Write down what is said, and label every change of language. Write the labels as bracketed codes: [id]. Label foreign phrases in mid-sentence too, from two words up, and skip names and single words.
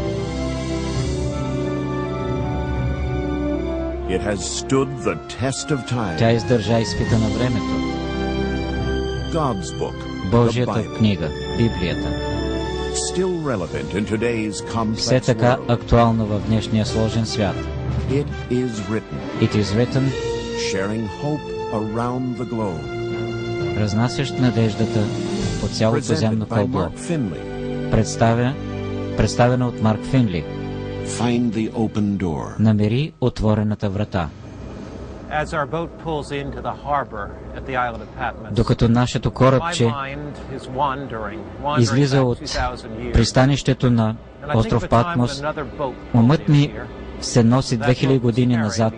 [bg] Тя издържа изпита на времето. Божията книга, Библията, все така актуално в днешния сложен свят. It is written, разнасящ надеждата по цялото земно кълбо. Представена от Марк Финли. Намери отворената врата. Докато нашето корабче излиза от пристанището на остров Патмос, умът ми се носи 2000 години назад.